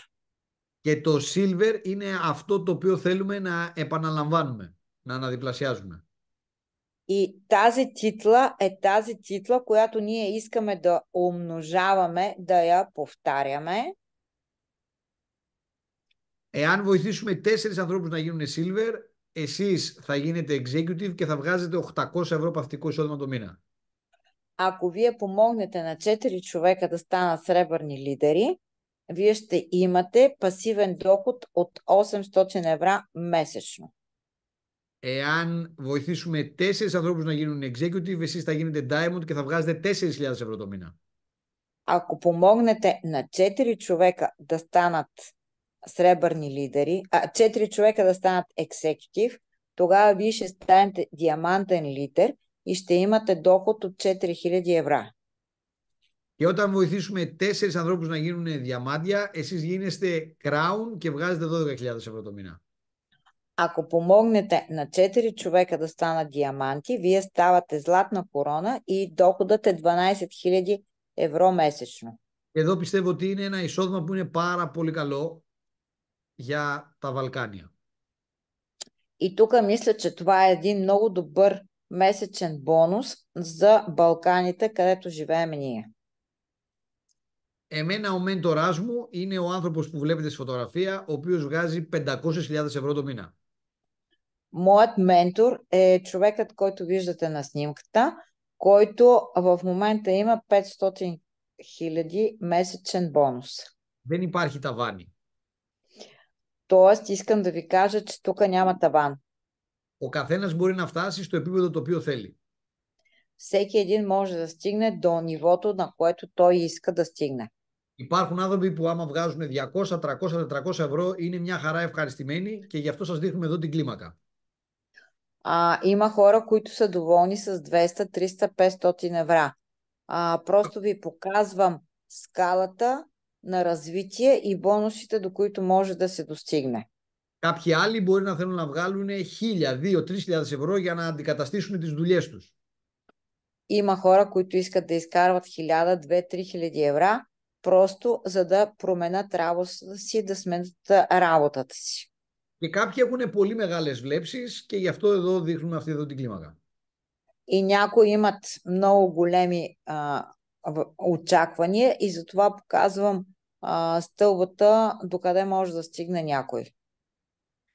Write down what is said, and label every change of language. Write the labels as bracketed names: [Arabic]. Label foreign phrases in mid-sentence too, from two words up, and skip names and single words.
[Greek] Και το Silver είναι αυτό το οποίο θέλουμε να επαναλαμβάνουμε, να αναδιπλασιάζουμε. [Bulgarian] И тази титла е тази титла, която ние искаме да умножаваме, да я повтаряме. [Greek] Εάν βοηθήσουμε 4 ανθρώπους να γίνουν Silver, εσείς θα γίνετε Executive και θα βγάζετε 800 ευρώ παθητικό εισόδημα το μήνα. [Bulgarian] Ако вие помогнете на 4 човека да станат сребърни лидери, вие ще имате пасивен доход от 800 евро месечно. [Greek] Εάν βοηθήσουμε 4 ανθρώπους να γίνουν Executive, εσείς θα γίνετε Diamond και θα βγάζετε 4.000 ευρώ το μήνα. [Bulgarian] Ако помогнете на 4 човека да станат сребърни лидери, 4 човека да станат екзекутив, тогава вие ще станете диамантен лидер и ще имате доход от 4000 евро. [Greek] Και όταν βοηθήσουμε 4 ανθρώπους να γίνουν διαμάντια, εσείς γίνεστε Crown και βγάζετε 12.000 ευρώ το μήνα. [Bulgarian] Ако помогнете на 4 човека да станат диаманти, вие ставате златна корона и доходът е 12 000 евро месечно. [Greek] Εδώ πιστεύω ότι είναι ένα εισόδημα που είναι πάρα πολύ καλό για τα Βαλκάνια. [Bulgarian] И тук мисля, че това е един много добър месечен бонус за Балканите, където живеем ние. [Greek] Εμένα ο μέντορας μου είναι ο άνθρωπος που βλέπετε στη φωτογραφία, ο οποίος βγάζει 500.000 ευρώ το μήνα. [Bulgarian] Моят ментор е човекът, който виждате на снимката, който в момента има 500 000 месечен бонус. [Greek] Δεν υπάρχει ταβάνι. [Bulgarian] Тоест, искам да ви кажа, че тук няма таван. [Greek] Ο καθένας μπορεί να φτάσει στο επίπεδο το οποίο θέλει. [Bulgarian] Всеки един може да стигне до нивото, на което той иска да стигне. [Greek] Υπάρχουν άνθρωποι που άμα βγάζουν 200, 300, 400 ευρώ είναι μια χαρά ευχαριστημένοι και γι' αυτό σας δείχνουμε εδώ την κλίμακα. [Bulgarian] Има хора, които са доволни с 200, 300, 500 евро. Просто ви показвам скалата на развитие и бонусите, до които може да се достигне. [Greek] Κάποιοι άλλοι μπορεί να θέλουν να βγάλουν 1.000, 2.000, 3.000 ευρώ για να αντικαταστήσουν τις δουλειές τους. [Bulgarian] Има хора, които искат да изкарват 1000, 2, 3000 евро, просто за да променят работата си, да сменят работата си. [Greek] Και κάποιοι έχουν πολύ μεγάλες βλέψεις και γι' αυτό εδώ δείχνουμε αυτή εδώ την κλίμακα. [Bulgarian] И някои имат много големи очаквания и затова показвам стълбата, докъде може да стигне някой.